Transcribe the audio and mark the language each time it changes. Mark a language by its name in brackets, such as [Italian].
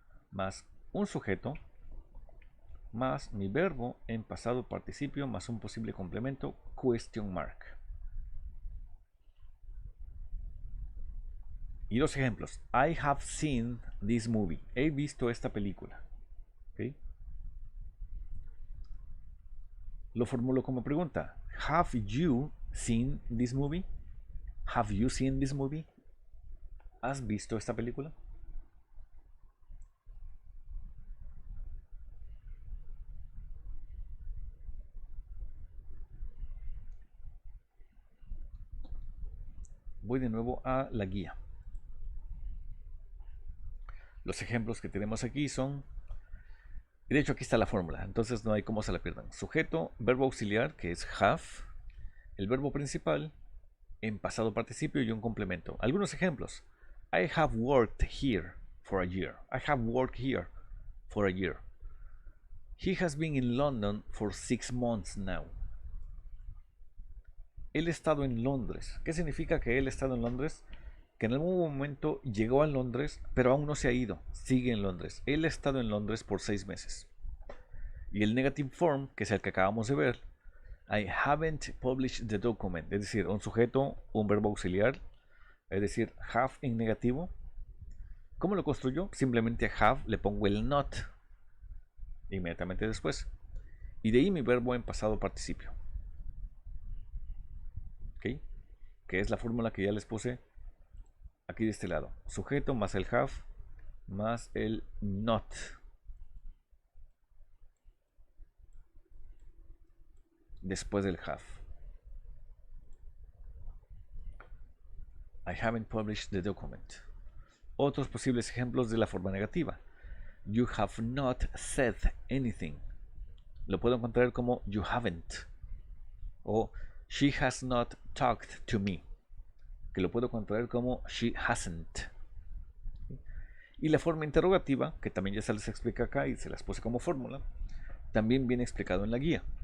[Spanish] más un sujeto más mi verbo en pasado participio más un posible complemento question mark. Y dos ejemplos. [English] I have seen this movie. [Spanish] He visto esta película. ¿Okay? Lo formulo como pregunta. [English] Have you seen this movie? Have you seen this movie? [Spanish] ¿Has visto esta película? Voy de nuevo a la guía. Los ejemplos que tenemos aquí son, y de hecho aquí está la fórmula, entonces no hay cómo se la pierdan. Sujeto, verbo auxiliar, que es have, el verbo principal, en pasado participio y un complemento. Algunos ejemplos. [English] I have worked here for a year. I have worked here for a year. He has been in London for 6 months now. [Spanish] Él ha estado en Londres. ¿Qué significa que él ha estado en Londres? Que en algún momento llegó a Londres, pero aún no se ha ido. Sigue en Londres. Él ha estado en Londres por 6 meses. Y el negative form, que es el que acabamos de ver, [English] I haven't published the document. [Spanish] Es decir, un sujeto, un verbo auxiliar. Es decir, have en negativo. ¿Cómo lo construyo? Simplemente a have le pongo el not inmediatamente después. Y de ahí mi verbo en pasado participio. ¿Ok? Que es la fórmula que ya les puse aquí de este lado. Sujeto más el have más el not. Después del have. [English] I haven't published the document. [Spanish] Otros posibles ejemplos de la forma negativa. [English] You have not said anything. [Spanish] Lo puedo encontrar como [English] you haven't. O she has not talked to me. [Spanish] Que lo puedo encontrar como [English] she hasn't. [Spanish] Y la forma interrogativa, que también ya se les explica acá y se las puse como fórmula, también viene explicado en la guía.